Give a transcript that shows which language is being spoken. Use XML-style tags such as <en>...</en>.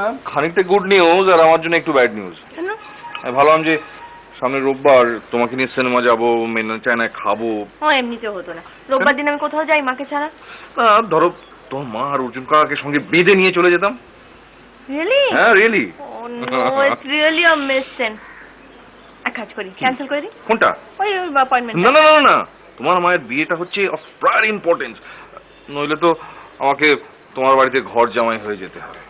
<bn>খানিকটা good news আর আমার জন্য একটু ব্যাড নিউজ। কেন? আমি ভাবলাম যে সামনে রোববার তোমাকে নিয়ে সিনেমা যাবো, মেনা চায়না খাবো। ও এমনিতে হতো না, রোববার দিন আমি কোথাও যাই মাকে ছাড়া। না ধরো তোমার মা আর অর্জুন কাকাকে সঙ্গে বেঁধে নিয়ে চলে যেতাম।</bn> <en>Really?</en> <bn>হ্যাঁ really.</bn> <en>Oh no, it's really a mission.</en> <bn>এক কাজ করি, ক্যান্সেল করে দিই। কোনটা? ওই অ্যাপয়েন্টমেন্ট। না না না না, তোমার মায়ের বিয়েটা হচ্ছে</bn> <en>of prior importance,</en> <bn>নইলে তো আমাকে তোমার বাড়িতে ঘর জামাই হয়ে যেতে হবে।</bn>